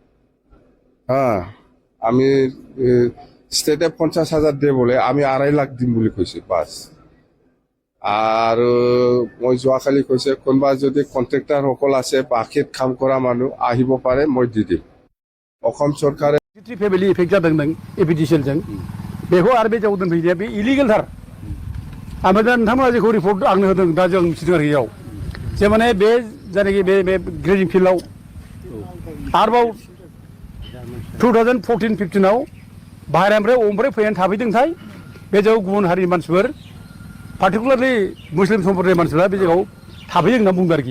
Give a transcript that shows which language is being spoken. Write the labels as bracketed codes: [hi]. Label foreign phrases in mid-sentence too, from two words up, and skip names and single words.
[as] আমি স্টেটে 50,000 [bn] দিয়ে বলে [as] আমি 2.5 লাখ দিম বুলি কৈছে বাস আৰু মই যোৱাকালি কৈছে কোনোবা যদি কন্ট্রাক্টর সকল আছে বাকিত কাম কৰা মানুহ আহিব পাৰে মই দি দিম অসম চৰকাৰে [en] family effect [brx] जादों नों एपिडिसिएलजों बेखौ आरो बे जायगायाव दोनफैनाया बे इलिगेलथार ओमफ्राय दा नोंथांमोना जेखौ रिपर्ट आंनो होदों दा जों मिथिदों आरोखि इयाव जे माने बे जायनाखि बे ग्रेजिं फिल्डआव आरोबाव 2014-15 बाहेरानिफ्राय ओमफ्राय फैनानै थाफैदोंथाय बे जायगायाव गुबुन हारिनि मानसिफोर पार्टिकुलारलि मुस्लिम सम्प्रदायनि मानसिफ्रा बे जायगायाव थाफैदों होनना बुंदों आरोखि